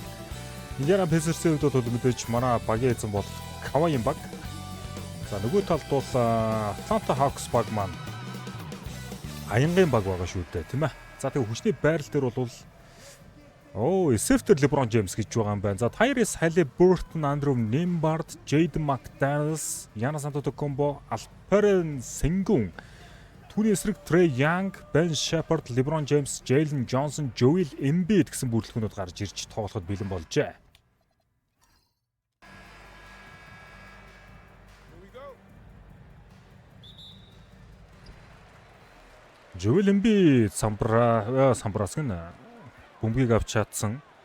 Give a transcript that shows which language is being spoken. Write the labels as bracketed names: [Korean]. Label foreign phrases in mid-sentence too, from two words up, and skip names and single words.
[Mongolian] Indiana Pacers-ийн хувьд бол мэдээж манай багийн эзэн бол Kawhi-ийн баг. За нөгөө талд бол Atlanta Hawks баг маань аянгийн баг байгаа шүү дээ, тийм ээ. За тэгээ хүчний байрал дээр бол Sefter LeBron James гэж байгаа юм байна. За Tyrese Haliburton, Andrew Nembhard, Jaden McDaniels, Giannis Antetokounmpo, Alperen Sengun, түүний эсрэг Trey Young, Ben Shepherd, LeBron James, Jalen Johnson, Joel Embiid гэсэн бүрэлдэхүүнүүд гарч ирж тоглоход бэлэн болжээ. Joel Embiid самбраас гэн бөмбөгийг авч чадсан.